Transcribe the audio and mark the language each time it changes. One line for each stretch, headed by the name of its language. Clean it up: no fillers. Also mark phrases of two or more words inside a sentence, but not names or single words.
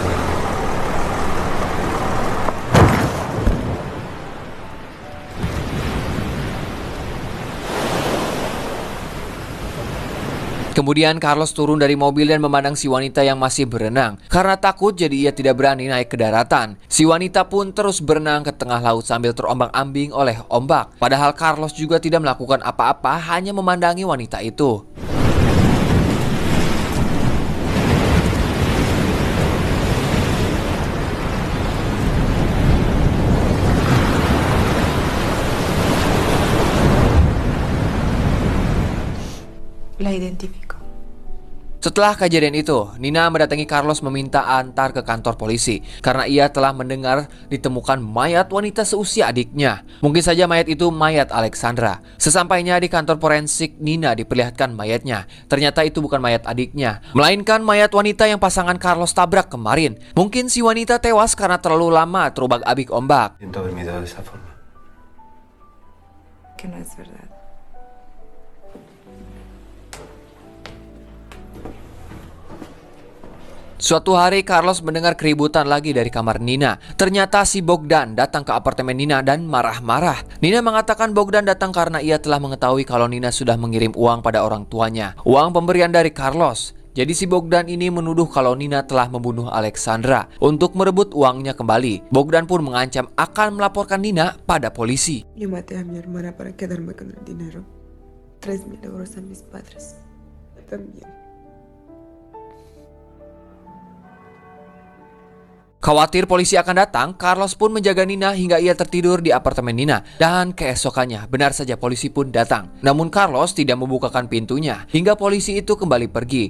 Indonesian: Kemudian Carlos turun dari mobil dan memandang si wanita yang masih berenang. Karena takut jadi ia tidak berani naik ke daratan. Si wanita pun terus berenang ke tengah laut sambil terombang-ambing oleh ombak. Padahal Carlos juga tidak melakukan apa-apa, hanya memandangi wanita itu.
Spanish: La identifico.
Indonesian: Setelah kejadian itu, Nina mendatangi Carlos meminta antar ke kantor polisi karena ia telah mendengar ditemukan mayat wanita seusia adiknya. Mungkin saja mayat itu mayat Alexandra. Sesampainya di kantor forensik, Nina diperlihatkan mayatnya. Ternyata itu bukan mayat adiknya, melainkan mayat wanita yang pasangan Carlos tabrak kemarin. Mungkin si wanita tewas karena terlalu lama terubak-abik ombak.
Spanish: Siento haber mirado de esa forma. Que no es verdad.
Indonesian: Suatu hari Carlos mendengar keributan lagi dari kamar Nina. Ternyata si Bogdan datang ke apartemen Nina dan marah-marah. Nina mengatakan Bogdan datang karena ia telah mengetahui kalau Nina sudah mengirim uang pada orang tuanya. Uang pemberian dari Carlos. Jadi si Bogdan ini menuduh kalau Nina telah membunuh Alexandra untuk merebut uangnya kembali. Bogdan pun mengancam akan melaporkan Nina pada polisi.
Spanish: Yo maté a mi hermana para quedarme con el dinero. 3.000 euros a mis padres. Yo también.
Indonesian: Khawatir polisi akan datang, Carlos pun menjaga Nina hingga ia tertidur di apartemen Nina. Dan keesokannya, benar saja polisi pun datang. Namun Carlos tidak membukakan pintunya hingga polisi itu kembali pergi.